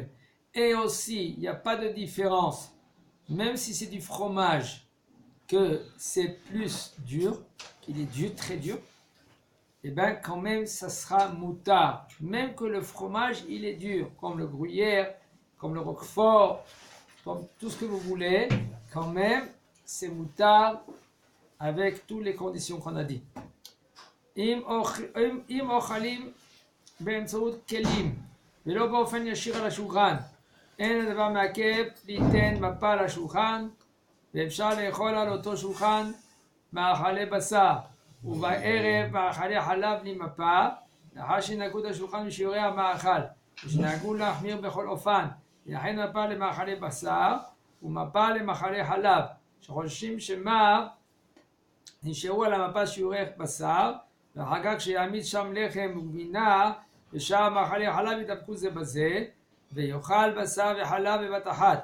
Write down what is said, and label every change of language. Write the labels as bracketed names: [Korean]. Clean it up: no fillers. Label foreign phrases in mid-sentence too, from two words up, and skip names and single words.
[French] Et aussi, il n'y a pas de différence, même si c'est du fromage, que c'est plus dur, qu'il est dur, très dur, et bien quand même ça sera moutard. Même que le fromage il est dur, comme le gruyère, comme le roquefort, comme tout ce que vous voulez, quand même c'est moutard avec toutes les conditions qu'on a dit. [Hebrew] אם אוכלים באמצעות כלים ולא באופן ישיר על השולחן, אין הדבר מעכב ליתן מפה על השולחן, ואפשר לאכול על אותו שולחן מאכלי בשר, ובערב מאכלי חלב בלי מפה, לאחר שנהגו את השולחן בשיעורי המאכל, ושנהגו להחמיר בכל אופן, ולכן מפה למאכלי בשר, ומפה למאכלי חלב, שחוששים שמא נשארו על המפה שיעורי בשר, ואחר כך שיעמיד שם לחם וגבינה, ושאר מאכלי חלב יתאפקו זה בזה, ויאכל בשר וחלב בבת אחת.